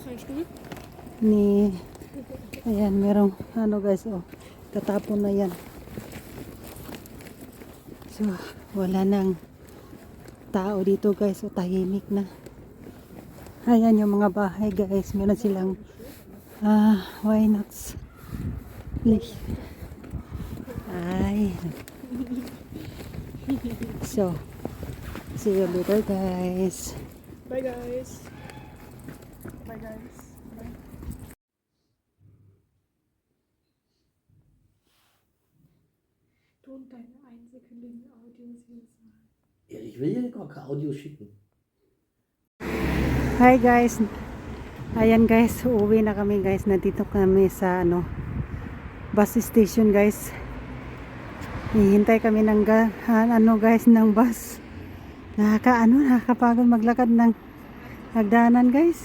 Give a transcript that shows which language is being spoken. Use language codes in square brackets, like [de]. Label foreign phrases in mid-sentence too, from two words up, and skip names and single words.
[tl] Ayan, merong guys, tatapon na yan. So, wala nang tao dito guys, tahimik na. Ayan yung mga bahay guys, meron silang [en] why not? [tl] Ay. [en] So, see you later guys. Bye guys. Bye guys. Bye. [de] Ton deine einsekündigen Audios jedes Mal. Ja, ich will ja gar kein Audio schicken. [en] Hi guys. [tl] Ayan guys, uuwi na kami guys. Nandito kami sa bus station guys. Hihintay kami ng guys ng bus. Nakakapagod maglakad ng hagdanan guys.